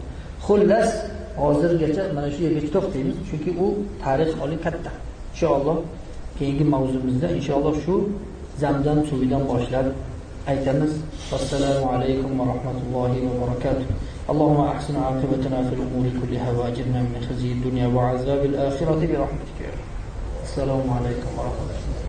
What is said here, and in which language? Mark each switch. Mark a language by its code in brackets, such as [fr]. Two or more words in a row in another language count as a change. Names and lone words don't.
[uz] Xullas, hozirgacha mana shu yerga to'xtaymiz, chunki u tarix oli katta. Inshaalloh keyingi mavzumizda inshaalloh shu Zamzam suvidan boshlab aytamiz. [ar] السلام عليكم ورحمة الله وبركاته. اللهم أحسن عاقبتنا في الأمور كلها وأجرنا من خزي الدنيا وعذاب الآخرة برحمتك. السلام عليكم ورحمة الله.